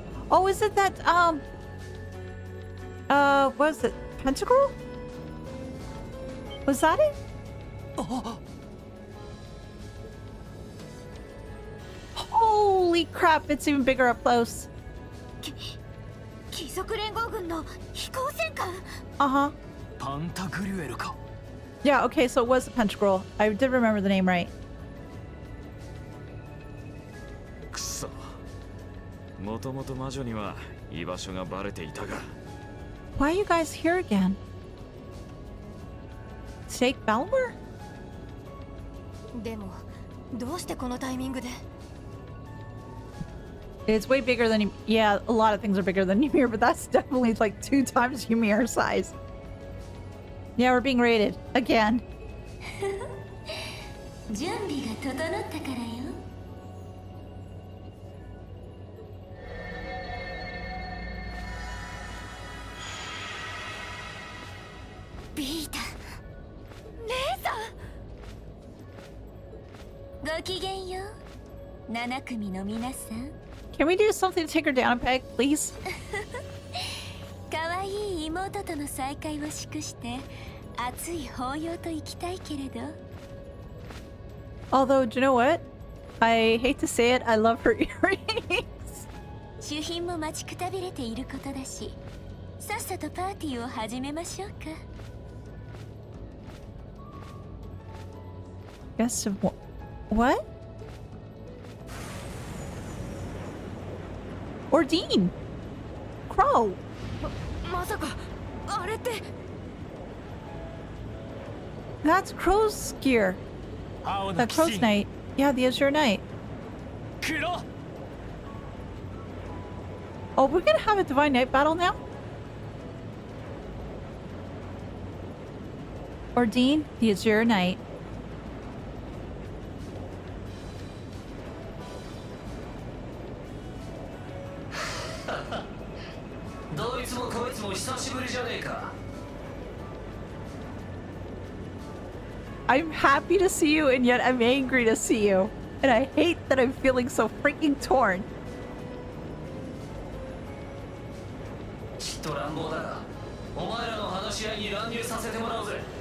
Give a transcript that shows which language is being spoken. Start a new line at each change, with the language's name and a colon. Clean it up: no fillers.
English: Oh, is it that, what was it? Pentacle? Was that it? Oh. Holy crap, it's even bigger up close.
Japanese: 貴族連合軍の飛行戦艦。 Uh-huh. パンタグリュエルか。
English: Yeah, okay, so it was the Pentacle. I did remember the name right.
Japanese: くそ。もともと魔女には居場所がバレていたが。
English: Why are you guys here again? Stake Balmer?
Japanese: でもどうしてこのタイミングで。
English: It's way bigger than... Yeah, a lot of things are bigger than Ymir, but that's definitely like 2 times Ymir size. Yeah, we're being raided. Again.
Japanese: 準備が整ったからよ。ビータ、姉さん。ごきげんよう。 7組の皆さん。
English: Can we do something to take her down a peg, please?
Japanese: 可愛い妹との再会を祝して熱い抱擁と行きたいけれど。
English: Although, do you know what? I hate to say it, I love her earrings.
Japanese: 主賓も待ちくたびれていることだし、さっさとパーティーを始めましょうか。
English: Guess of what? Ordine! Crow!
Japanese: まさかあれって。
English: That's Crow's gear.
Japanese: 青の
English: That
Japanese: 騎
English: Crow's
Japanese: 士
English: Knight. Yeah, the Azure Knight.
Japanese: 黒。
English: Oh, we're gonna have a Divine Knight battle now? Ordine, the Azure Knight.
Japanese: どいつもこいつも久しぶりじゃねえか。
English: I'm happy to see you, and yet I'm angry to see you. And I hate that I'm feeling so freaking torn.
Japanese: ちっと乱暴だが、お前らの話し合いに乱入させてもらうぜ。